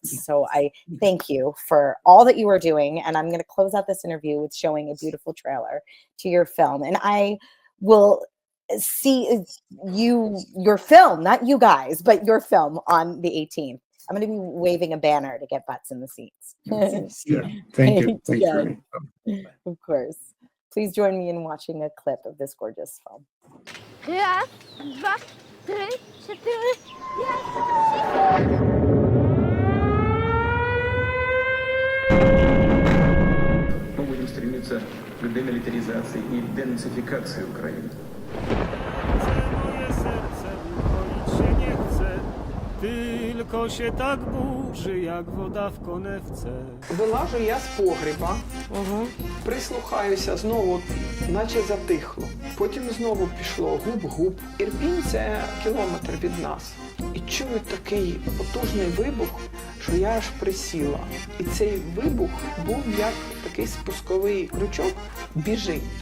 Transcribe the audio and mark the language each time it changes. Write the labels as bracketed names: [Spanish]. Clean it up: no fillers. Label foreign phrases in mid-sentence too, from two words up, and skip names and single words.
[English] So I thank you for all that you are doing, and I'm going to close out this interview with showing a beautiful trailer to your film, and I will see your film, not you guys, but your film on the 18th. I'm going to be waving a banner to get butts in the seats. Yeah, thank you. Thank you. Of course. Please join me in watching a clip of this gorgeous film. [Polish] Raz, dwa, trzy, cztery, [Russian] Мы будем стремиться к демилитаризации и денацификации Украины. [Polish] Moje serce ukoić się nie chce, tylko się tak burzy, jak woda w konewce. [Ukrainian] Вилажу я з погреба, прислухаюся, знову наче затихло. Потім знову пішло губ-губ. Ірпінь – це кілометр від нас. чую такий потужний вибух, що я аж присіла. І цей вибух був як такий спусковий крючок «біжи».